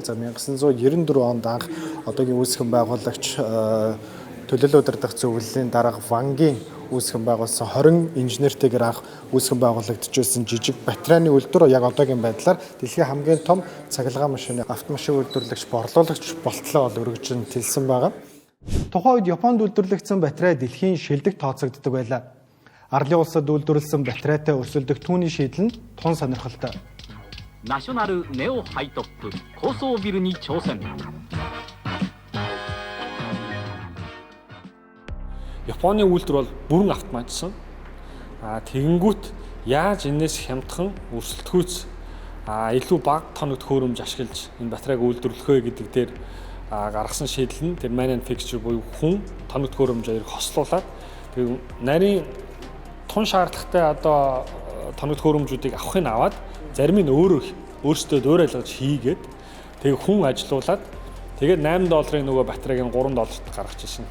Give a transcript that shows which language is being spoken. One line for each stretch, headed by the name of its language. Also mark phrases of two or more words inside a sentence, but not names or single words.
Mongolian: За 1994 онд анх одоогийн үүсгэн байгуулагч төлөөлөл удирдах зөвлөлийн дарга Вангийн үүсгэн байгуулсан 20 инженертэйгээр анх үүсгэн байгуулагдчихсан жижиг батарейны үйлдвэр яг одоогийн байдлаар дэлхийн хамгийн том цахилгаан машины автомашин үйлдвэрлэгч борлуулагч болтлоо өргөжин тэлсэн байгаа. Тухайн үед Японд үйлдвэрлэгдсэн батарей дэлхийн шилдэг тооцогддог байлаа. Арлын улсад үйлдвэрлэсэн батарейтай өрсөлдөх түүний шийдэл нь тун сонирхолтой.
Japanese: National Neo High-Top 高層ビルに挑戦。
Mongolian: Японы үйлдвэр бол бүрэн автоматжсан. Тэгэнгүүт яаж энэс хямдхан өрсөлдөхүйц илүү бага тоног төхөөрөмж ашиглаж энэ батарейг үйлдвэрлэх вэ гэдэг дээр гаргасан шийдэл нь тэр manufacturer буюу хүн тоног төхөөрөмжийг хослуулад тэг нарийн тун шаардлагатай одоо тоног төхөөрөмжүүдийг авахыг аваад зарим нь өөрсдөө дөөр айлгаж хийгээд тэг хүн ажилуулад тэгээд $8 нөгөө батарейг нь $3 гаргаж ирсэн.